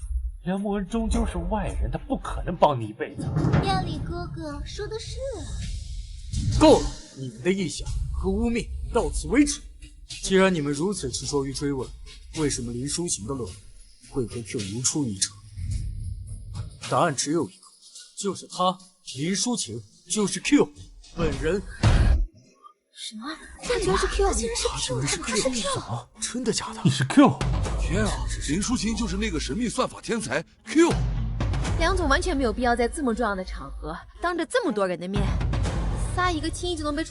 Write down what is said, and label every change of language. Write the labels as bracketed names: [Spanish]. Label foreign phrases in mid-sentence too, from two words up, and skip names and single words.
[Chinese] 梁慕恩終究是外人，他不可能幫你一輩子。亞里哥哥說的是。夠了，你們的臆想和污衊到此為止。既然你們如此執着於追問，為什麼林淑琴的論文會和 Q 如出一轍？答案只有一個，就是他，林淑琴就是 Q 本人。什麼？他居然是 Q？ 他竟然是 Q？他不是 Q？ 什麼？真的假的？你是 Q？天啊！林淑琴就是那個神秘算法天才 Q。梁總完全沒有必要在這麼重要的場合，當着這麼多人的面，撒一個輕易就能被戳破的謊言吧？